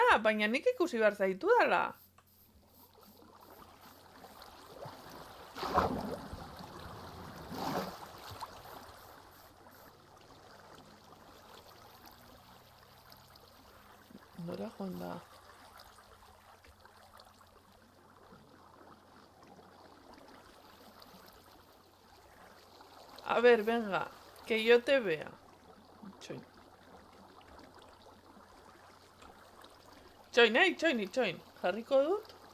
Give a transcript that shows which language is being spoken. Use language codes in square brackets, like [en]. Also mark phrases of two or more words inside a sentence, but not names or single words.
[eu] Baina nik ikusi behar zaitu dala. Nora joan da. [es] A ver, venga, que yo te vea. [eu] Txoin. Txoin. Jarriko dut.